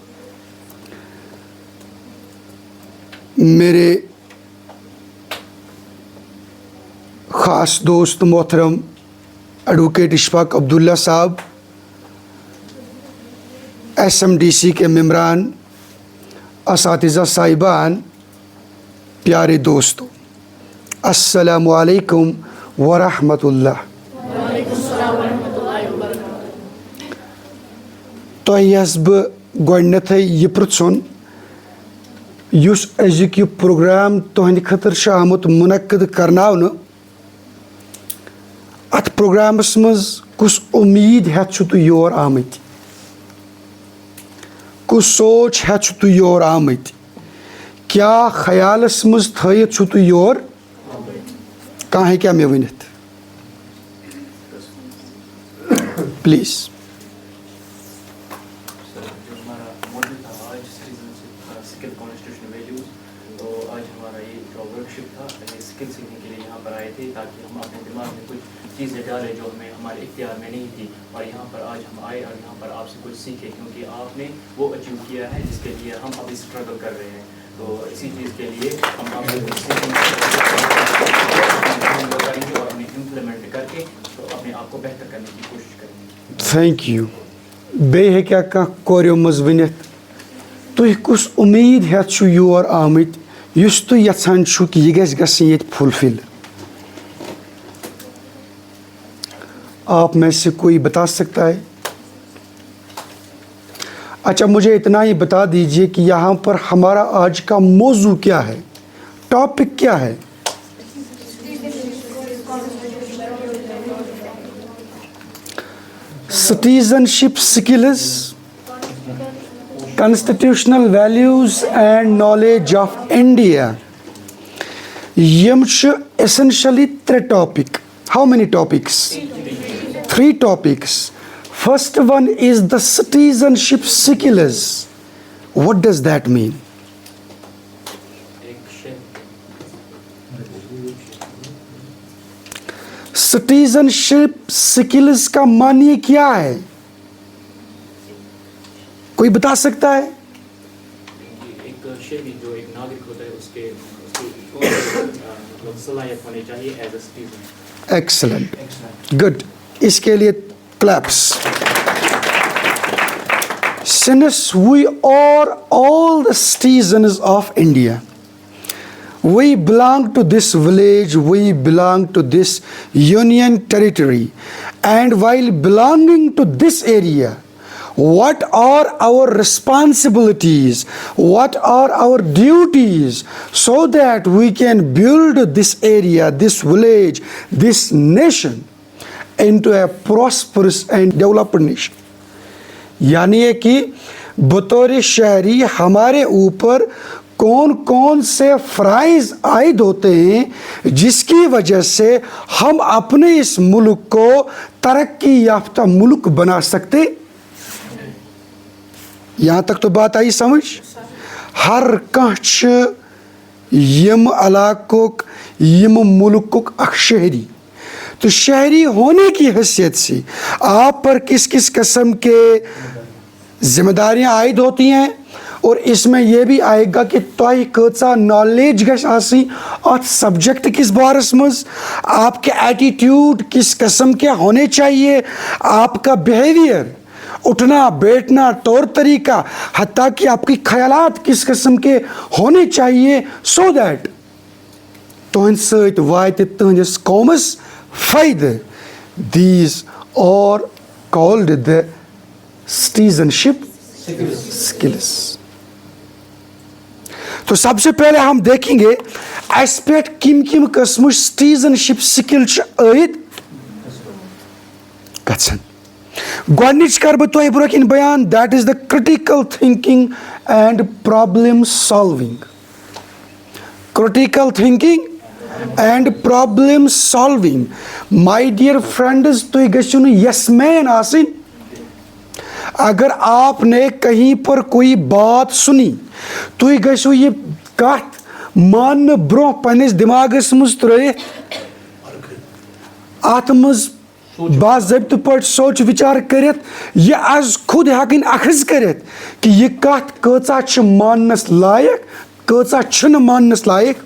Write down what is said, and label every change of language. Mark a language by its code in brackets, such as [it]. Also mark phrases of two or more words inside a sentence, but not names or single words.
[ur] میرے خاص دوست محترم ایڈوکیٹ اشفاق عبداللہ صاحب، SMDC کے ممبران، اساتذہ صاحبان، پیارے دوستو، [ar] السلام علیکم ورحمۃ اللہ۔ [ks] تۄہہِ بہٕ گۄڈنٮ۪تھٕے یہِ پرٛژھُن یُس أزیُک یہِ پروگرام تُہنٛدِ خٲطرٕ چھُ آمُت مُنعقد کرناونہٕ، اَتھ پروگرامس منٛز کُس اُمیٖد ہٮ۪تھ چھُو تُہۍ یور آمٕتۍ، کُس سونٛچ ہٮ۪تھ چھُو تُہۍ یور آمٕتۍ، کیٛاہ خیالس منٛز تھٲیِتھ چھُو تُہۍ یور کانٛہہ ہیٚکیٛاہ مےٚ ؤنِتھ پلیٖز؟ [ur] تاکہ ہم اپنے دماغ میں کچھ چیزیں ڈالیں جو ہمیں ہمارے اختیار میں نہیں تھی، اور یہاں پر آج ہم آئے اور یہاں پر آپ سے کچھ سیکھیں، کیونکہ آپ نے وہ اچیو کیا ہے جس کے لیے ہم ابھی اسٹرگل کر رہے ہیں۔ تو اسی چیز کے لیے ہم آپ سے کچھ سیکھیں گے اور ہمیں امپلیمنٹ کر کے تو اپنے آپ کو بہتر کرنے کی کوشش کریں گے۔ [en] Thank you. [ks] بیٚیہِ ہیٚکیٛاہ کانٛہہ کوریو منٛز ؤنِتھ تُہۍ کُس اُمیٖد ہٮ۪تھ چھُو یور آمٕتۍ یُس تُہۍ یژھان چھُو کہِ یہِ گژھِ گژھٕنۍ ییٚتہِ فُلفِل؟ [ur] آپ میں سے کوئی بتا سکتا ہے؟ اچھا، مجھے اتنا ہی بتا دیجئے کہ یہاں پر ہمارا آج کا موضوع کیا ہے، ٹاپک کیا ہے؟ [en] Citizenship skills, constitutional values and knowledge of India. [ks] یم چھِ ایسنشلی 3 ٹاپک۔ [en] How many topics? 3 topics. First one is the citizenship skills. What does that mean? Citizenship skills [ur] کا معنی کیا ہے؟ کوئی بتا سکتا ہے؟ ایک شہری جو ایک ناگرک ہوتا ہے اس کے صلاحیت ہونی چاہیے [en] as a citizen. Excellent, good, [ur] اس کے لیے کلیپس۔ [en] Since we are all the citizens of India, we belong to this village, we belong to this union territory, and while belonging to this area, what are our responsibilities, what are our duties, so that we can build this area, this village, this nation into a prosperous and developed nation؟ [ur] یعنی یہ کہ بطور شہری ہمارے اوپر کون کون سے فرائض عائد ہوتے ہیں جس کی وجہ سے ہم اپنے اس ملک کو ترقی یافتہ ملک بنا سکتے؟ یہاں تک تو بات آئی سمجھ؟ [ks] ہر کانٛہہ چھُ یم علاقُک یم ملکُک اکھ شہری، [ur] تو شہری ہونے کی حیثیت سے آپ پر کس کس قسم کے ذمہ داریاں عائد ہوتی ہیں اور اس میں یہ بھی آئے گا کہ [ks] تۄہہِ کۭژاہ نالیج گژھِ آسٕنۍ اَتھ سبجیکٹ کس بارس منٛز, [ur] آپ کے ایٹیٹیوڈ کس قسم کے ہونے چاہیے, آپ کا بیہیویئر, اٹھنا بیٹھنا, طور طریقہ, حتیٰ کہ آپ کی خیالات کس قسم کے ہونے چاہیے, [en] so that [ks] تُہنٛدِ سۭتۍ واتہِ تُہنٛدِس قومس فٲیدٕ. [en] These are called the citizenship skills. [ur] تو سب سے پہلے ہم دیکھیں گے اس پہ کم قسم [en] citizenship skill [ks] عائد گژھن. گۄڈنِچ کر بہٕ تۄہہِ برونٛہہ کِنۍ بیان, [en] that is the critical thinking and problem solving. Critical thinking and problem solving. My dear friends, [ks] تُہۍ گٔژھِو نہٕ [en] yes man [ks] آسٕنۍ. [ur] اگر آپ نے کہیں پر کوئی بات سنی, [ks] تُہۍ گٔژھِو یہِ کتھ ماننہٕ برونٛہہ پننِس دٮ۪ماغس منٛز ترٲیِتھ, اتھ منٛز باضٲبطہٕ پٲٹھۍ سونٛچ وِچار کٔرِتھ, یہِ از خود ہٮ۪کٕنۍ اخذ کٔرِتھ کہ یہِ کتھ کۭژاہ چھِ ماننس لایق, کۭژاہ چھنہٕ ماننس لایق.